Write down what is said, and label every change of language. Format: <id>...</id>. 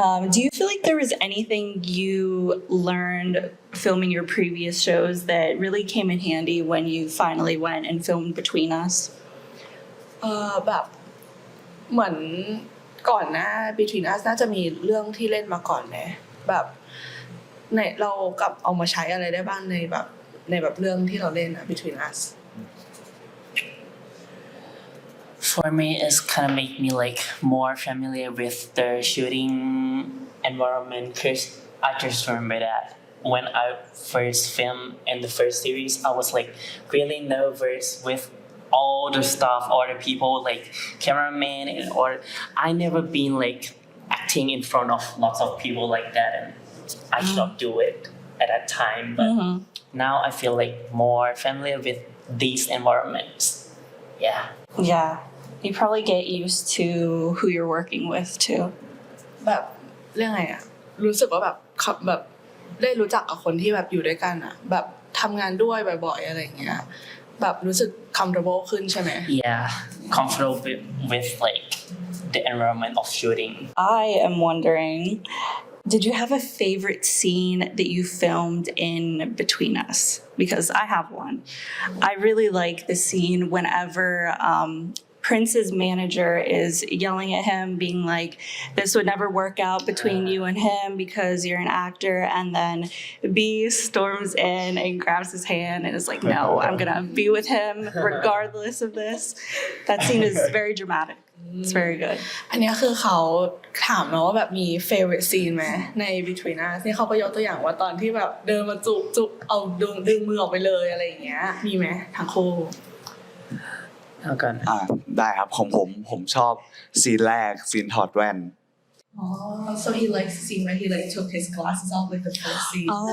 <en>Do you feel like there was anything you learned filming your previous shows that really came in handy when you finally went and filmed Between Us?</en> <th>แบบเหมือนก่อนหน้า Between Us น่าจะมีเรื่องที่เล่นมาก่อนไหมแบบในเรากลับเอามาใช้อะไรได้บ้างในแบบเรื่องที่เราเล่นBetween Us</th> <en>For me it's kind of make me like more familiar with the shooting environment because I just remember that when I first filmed in the first series I was like really nervous with all the stuff, all the people, like cameraman, or I never been like acting in front of lots of people like that, and I could not do it at that time. But now I feel like more familiar with these environments. Yeah. You probably get used to who you're working with too.</en> <th>แบบเรื่องไงรู้สึกว่าแบบได้รู้จักกับคนที่แบบอยู่ด้วยกันแบบทำงานด้วยบ่อยๆอะไรอย่างเงี้ยแบบรู้สึก comfortable ขึ้นใช่ไหม</th> <en>Yeah, comfortable with like the environment of shooting. I am wondering, Did you have a favorite scene that you filmed in Between Us? Because I have one. I really like the scene whenever Prince's manager is yelling at him, being like, this would never work out between you and him because you're an actor. And then B storms in and grabs his hand and is like, no, I'm going to be with him regardless of this. That scene is very dramatic. It's very good.</en> <th>อันเนี้ยคือเขาถามเนาะว่าแบบมี favorite scene ไหมใน Between Us นี่เขาก็ยกตัวอย่างว่าตอนที่แบบเดินมาจุบเอาดึงมือออกไปเลยอะไรอย่างเงี้ยมีไหมทั้งคู่ เอากัน ได้ครับของผมชอบซีนแรกซีนถอดแว่น</th> <en>Oh, so he likes the scene where he like took his glasses off, like the first scene.</en>